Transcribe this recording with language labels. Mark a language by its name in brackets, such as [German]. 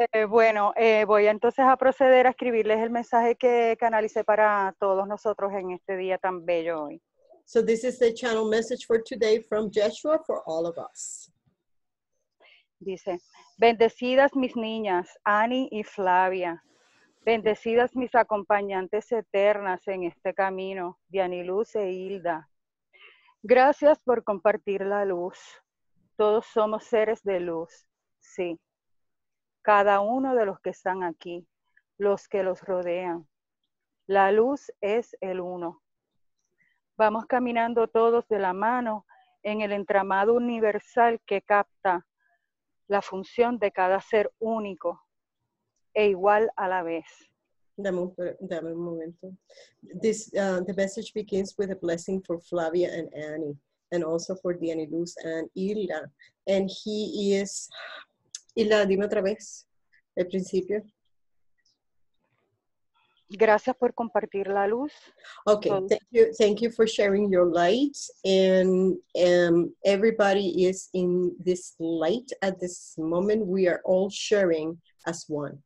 [Spanish] Bueno, voy entonces a proceder a escribirles el mensaje que canalicé para todos nosotros en este día tan bello hoy. [English] So this is the channel message for today from Yeshua for all of us. [Spanish] Dice, bendecidas mis niñas, Annie y Flavia, bendecidas mis acompañantes eternas en este camino, Dianiluz e Hilda. Gracias por compartir la luz. Todos somos seres de luz, sí. Cada uno de los que están aquí, los que los rodean. La luz es el uno. Vamos caminando todos de la mano en el entramado universal que capta la función de cada ser único e igual a la vez. Dame un momento. [English] The message begins with a blessing for Flavia and Annie, and also for Dianiluz and Hilda. And he is... [Spanish] Hilda, dime otra vez, el principio. Gracias por compartir la luz. [English] Okay, thank you for sharing your light, and everybody is in this light at this moment. We are all sharing as one.